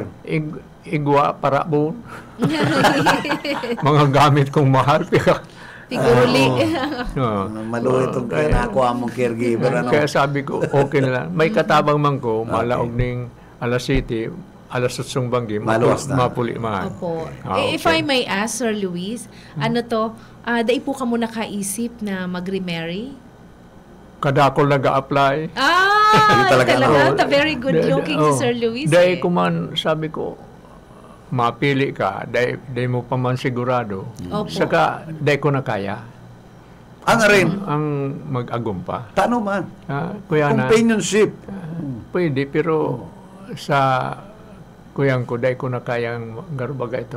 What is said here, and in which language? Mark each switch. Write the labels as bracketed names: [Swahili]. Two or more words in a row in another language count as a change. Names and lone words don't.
[Bikol] Igwa, para po. Mga gamit kong mahal. Tiguli. Maluwi itong kaya nakuha mong caregiver. Kaya sabi ko, okay na lang. May katabang man ko, malaog ning alas 7, alas 8 banggi, mapuli man. Opo. [English] If I may ask, [Bikol] Sir Luis, dahil po ka mo nakaisip na mag-remarry? Kada ako nag-a-apply. Talaga? [English] Very good looking si Sir Luis. [Bikol] Dahil ko man, sabi ko, mapili ka, dahil mo pa man sigurado. Saka, dahil ko na kaya. Ang mag-agum pa. Tano man. Companionship. Pwede, pero sa kuyang ko, dahil ko na kayang garbaga itong...